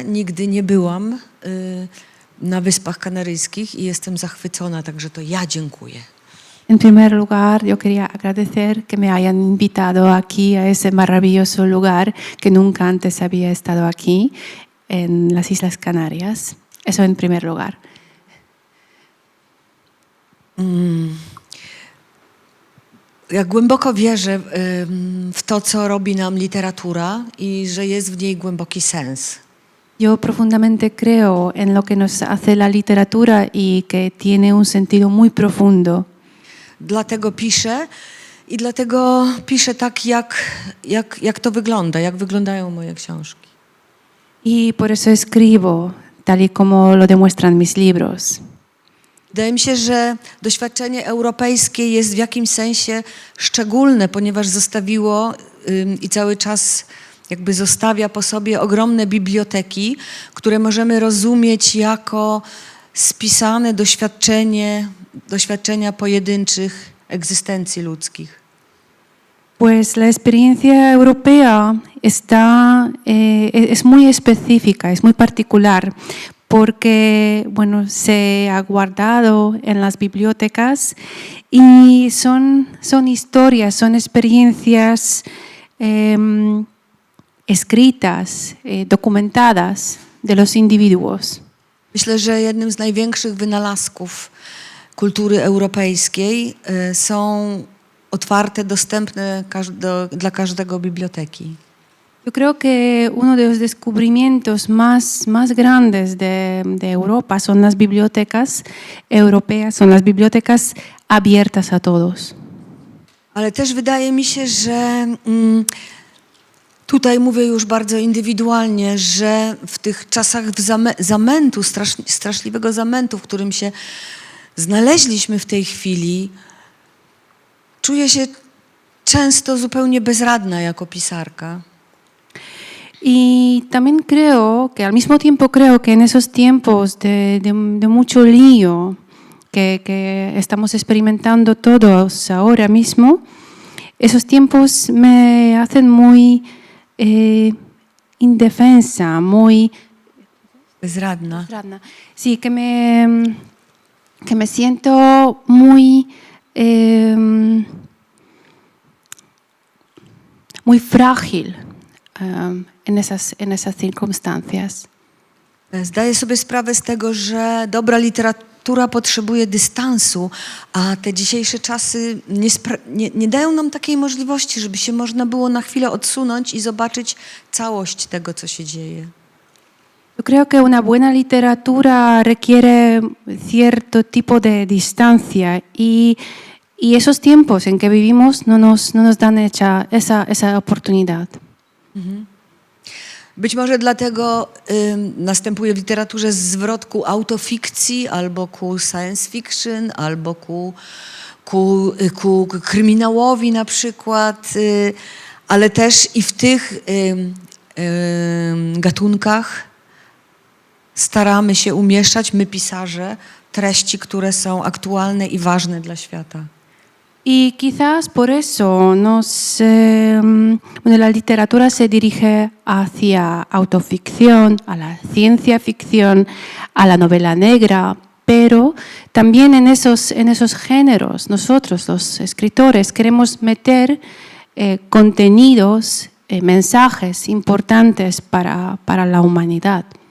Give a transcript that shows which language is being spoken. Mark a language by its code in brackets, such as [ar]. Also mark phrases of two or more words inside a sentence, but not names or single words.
[pl] Nigdy nie byłam na Wyspach Kanaryjskich i jestem zachwycona, także to ja dziękuję. [es] En primer lugar, yo quería agradecer que me hayan invitado aquí a ese maravilloso lugar que nunca antes había estado aquí, en las Islas Canarias. Eso en primer lugar. [pl] Ja głęboko wierzę w to, co robi nam literatura i że jest w niej głęboki sens. [es] Yo profundamente creo en lo que nos hace la literatura y que tiene un sentido muy profundo. [pl] Dlatego piszę i dlatego piszę tak, jak to wygląda, jak wyglądają moje książki. [es] Y por eso escribo tal y como lo demuestran mis libros. [pl] Wydaje mi się, że doświadczenie europejskie jest w jakimś sensie szczególne, ponieważ zostawiło i cały czas jakby zostawia po sobie ogromne biblioteki, które możemy rozumieć jako spisane doświadczenia pojedynczych egzystencji ludzkich. [es] Pues la experiencia europea es muy específica, es muy particular, porque bueno, se ha guardado en las bibliotecas y son historias, son experiencias escritas, documentadas de los individuos. [pl] Myślę, że jednym z największych wynalazków kultury europejskiej są otwarte, dostępne dla każdego biblioteki. [es] Yo creo que uno de los descubrimientos más grandes de Europa son las bibliotecas europeas, son las bibliotecas abiertas a todos. [pl] Ale też wydaje mi się, że tutaj mówię już bardzo indywidualnie, że w tych czasach zamętu, straszliwego zamętu, w którym się znaleźliśmy w tej chwili, czuję się często zupełnie bezradna jako pisarka. [es] Y también creo que al mismo tiempo creo que en esos tiempos de mucho lío que estamos experimentando todos ahora mismo, esos tiempos me hacen muy indefensa, muy [pl] bezradna. [es] Sí, que me siento muy muy frágil en esas circunstancias. [pl] Zdaję sobie sprawę z tego, że dobra literatura potrzebuje dystansu, a te dzisiejsze czasy nie dają nam takiej możliwości, żeby się można było na chwilę odsunąć i zobaczyć całość tego, co się dzieje. [es] Yo creo que una buena literatura requiere cierto tipo de distancia y esos tiempos en que vivimos no nos dan esa oportunidad. [pl] Być może dlatego następuje w literaturze zwrot ku autofikcji, albo ku [en] science fiction, [pl] albo ku kryminałowi na przykład, ale też i w tych gatunkach staramy się umieszczać, my pisarze, treści, które są aktualne i ważne dla świata. [es] Y quizás por eso la literatura se dirige hacia autoficción, a la ciencia ficción, a la novela negra, pero también en esos géneros nosotros, los escritores, queremos meter contenidos, mensajes importantes para la humanidad.